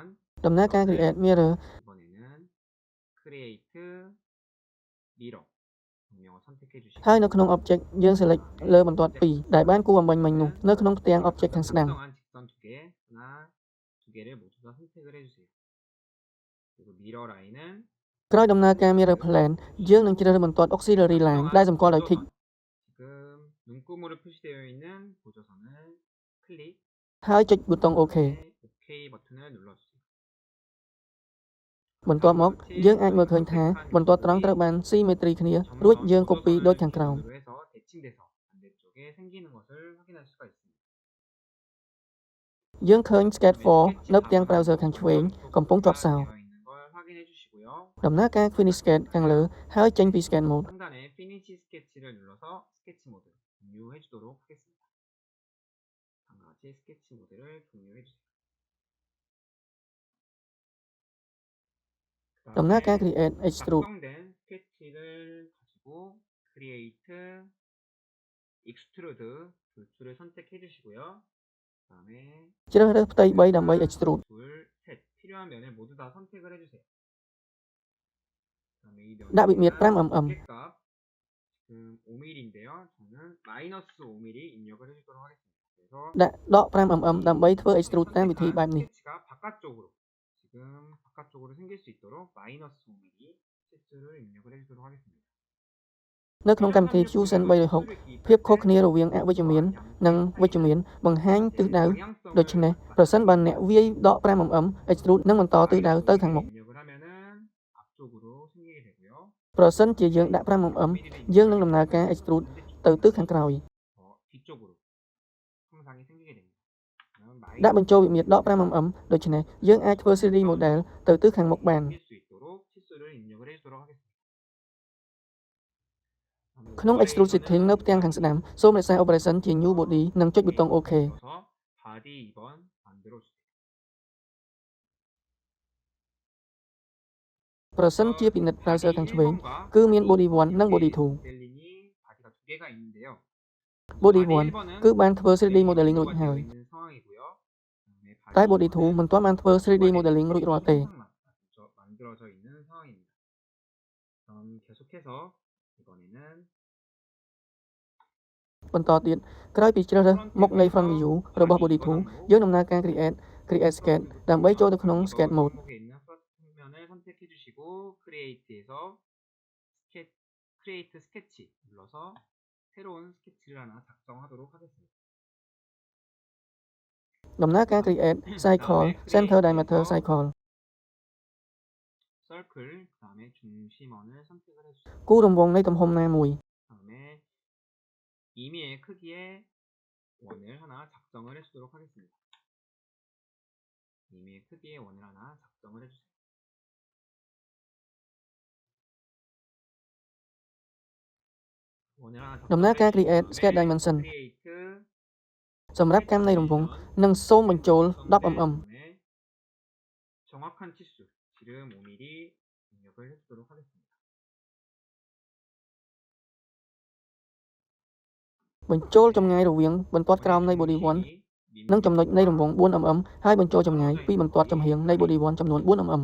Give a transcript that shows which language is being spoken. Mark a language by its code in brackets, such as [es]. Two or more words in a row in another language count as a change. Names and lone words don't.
[km] ដំណើរការ [en] create mirror [ko] 이번에는 [en] create mirror [ko] 명령어 선택해 주시고 [km] ហើយនៅក្នុង object យើង select លើបន្ទាត់2ដែលបានគូអំបញ្ញមិញនោះនៅក្នុងផ្ទាំង object ខាងស្ដាំ [ko] 작성한 직선 두 개를 모두 다 선택을 해주세요. 그리고 미러 라인은 [km] ក្រោយដំណើរការ [en] mirror plane [km] យើងនឹងជ្រើសរើសបន្ទាត់ [en] auxiliary line [km] ដែលសម្គាល់ដោយ tick [ko] 지금 눈금으로 표시되어 있는 보조선을 클릭 [km] ហើយចុចប៊ូតុង OK [ko] OK 버튼을 눌러주세요. [km] បន្ទាប់មកយើងអាចមើលឃើញថាបន្ទាត់ត្រង់ត្រូវបាន symmetry គ្នារួចយើង copy ដូចខាងក្រោម [ko] 해서 대칭돼서 반대쪽에 생기는 것을 확인할 수가 있습니다. [km] យើងឃើញ sketch 4នៅផ្ទាំង browser ខាងឆ្វេងកំពុងជាប់សោ [ko] 되어 있는 걸 확인해 주시고요. [km] ដំណើរការ [en] finish sketch [km] ខាងលើហើយចេញពី [en] sketch mode [ko] 상단에 피니시 스케치를 눌러서 스케치 모드 종료해 주도록 하겠습니다. 다음과 같이 스케치 모드를 종료해 주세요. [km] ដំណើរការ [en] create extrude [ko] 작성된 스케치를 가지고 [en] create extrude [ko] 두 줄을 선택해 주시고요. 그다음에 [km] ជ្រើសរើសផ្ទៃ3ដើម្បី extrude [ko] 둘, 셋 필요한 면을 모두 다 선택을 해주세요. 그다음에 이 면의 [km] ដាក់វិមាត្រ 5mm [ko] 값 지금 5mm인데요. 저는 마이너스 5mm 입력을 해주도록 하겠습니다. 그래서 [km] ដាក់ដក 5mm ដើម្បីធ្វើ extrude តាមវិធីបែបនេះ [ko] 스케치가 바깥쪽으로 지금 바깥쪽으로 생길 수 있도록 마이너스 5mm 치수를 입력을 해주도록 하겠습니다. [km] នៅក្នុងកម្មវិធី Fusion 360ភាពខុសគ្នារវាងអវិជ្ជមាននិងវិជ្ជមានបង្ហាញទិសដៅដូច្នេះប្រសិនបើអ្នកវាយដក 5mm extrude នឹងបន្តទិសដៅទៅខាងមុខ [ko] 입력을 하면은 앞쪽으로 생기게 되고요. [km] ប្រសិនជាយើងដាក់ 5mm យើងនឹងដំណើរការ extrude ទៅទិសខាងក្រោយ [ko] 뒤쪽으로 형상이 생기게 됩니다. [km] ដាក់បញ្ចូលវិមាត្រដក 5mm ដូច្នេះយើងអាចធ្វើ [en] 3D model [km] ទៅទិសខាងមុខបាន [ko] 수 있도록 치수를 입력을 해주도록 하겠습니다. [km] ក្នុង [en] extrude setting [km] នៅផ្ទាំងខាងស្ដាំសូមរក្សា operation ជា [en] new body [km] និងចុចប៊ូតុង OK [ko] body 2번 만들어주세요. [km] ប្រសិនជាពិនិត្យ browser ខាងឆ្វេង គឺមាន body 1 និង body 2 [ko] 모델링이 바디가 두 개가 있는데요. body 바디 1 1번은 [km] គឺបានធ្វើ [en] 3D modeling [km] រួចហើយ [ko] 있는 상황이고요. 그다음에 [km] តែ [ko] 바디 [km] body 2 មិនទាន់បានធ្វើ [en] 3D modeling [km] រួចរាល់ទេ [ko] 만들어져 있는 상황입니다. 그럼 계속해서 이번에는 [km] បន្តទៀតក្រោយពីជ្រើសរើសមុខនៃ [en] front view [km] របស់ body 2 យើងដំណើរការ [en] create sketch [km] ដើម្បីចូលទៅក្នុង [en] sketch mode [ko] 목록에 있는 플러스 평면을 선택해 주시고 create에서 [en] create sketch [ko] 눌러서 새로운 스케치를 하나 작성하도록 하겠습니다. [km] ដំណើរការ [en] create cycle center diameter cycle [ko] circle 그다음에 중심원을 선택을 해주세요. [km] គូរង្វង់នៃទំហំណាមួយ [ko] 그다음에 임의의 크기의 원을 하나 작성을 해주도록 하겠습니다. 임의의 크기의 원을 하나 작성을 해주세요. 원을 하나 [km] ដំណើរការ [ko] 작성을 create 해주신 sketch 다음에 dimension create [km] សម្រាប់កម្មនៃរង្វង់និងសូមបញ្ចូល 10mm [ko] 정확한 치수 지름 5mm 입력을 해주도록 하겠습니다. [km] បញ្ចូលចម្ងាយរវាងបន្ទាត់ក្រោមនៃ body 1 និងចំណុចនៃរង្វង់ 4mm ហើយបញ្ចូលចម្ងាយពីបន្ទាត់ចំហៀងនៃ body 1 ចំនួន 4mm